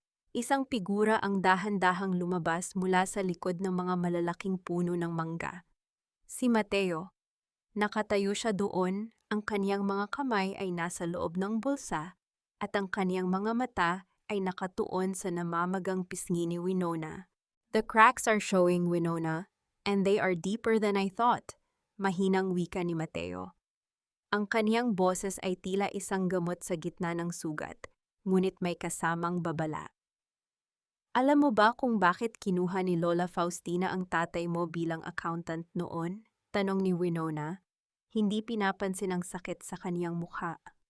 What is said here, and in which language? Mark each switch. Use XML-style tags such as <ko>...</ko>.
<tl>Isang figura ang dahan-dahang lumabas mula sa likod ng mga malalaking puno ng mangga. Si Mateo. Nakatayo siya doon, ang kaniyang mga kamay ay nasa loob ng bulsa, at ang kaniyang mga mata ay nakatuon sa namamagang pisngi ni Winona.</tl> <en>The cracks are showing, Winona, and they are deeper than I thought,</en> <tl>mahinang wika ni Mateo. Ang kaniyang boses ay tila isang gamot sa gitna ng sugat, ngunit may kasamang babala. Alam mo ba kung bakit kinuha ni Lola Faustina ang tatay mo bilang accountant noon? Tanong ni Winona. Hindi pinapansin ang sakit sa kaniyang mukha.</tl>